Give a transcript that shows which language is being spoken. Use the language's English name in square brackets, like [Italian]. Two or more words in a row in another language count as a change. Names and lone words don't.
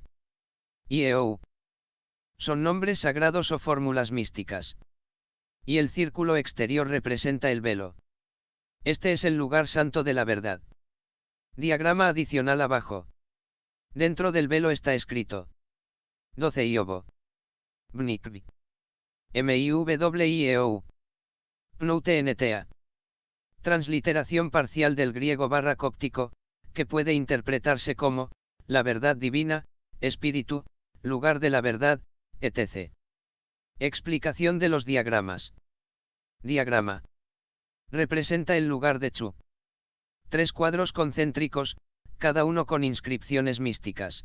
[Spanish] Ieu. Son nombres sagrados o fórmulas místicas. Y el círculo exterior representa el velo. Este es el lugar santo de la verdad. Diagrama adicional abajo. Dentro del velo está escrito 12 Iobo. Bnikvi. Miwyieu. Pneuteneta. Transliteración parcial del griego / cóptico, que puede interpretarse como la verdad divina, espíritu, lugar de la verdad, etc. Explicación de los diagramas. Diagrama. Representa el lugar de Chu. 3 cuadros concéntricos, cada uno con inscripciones místicas.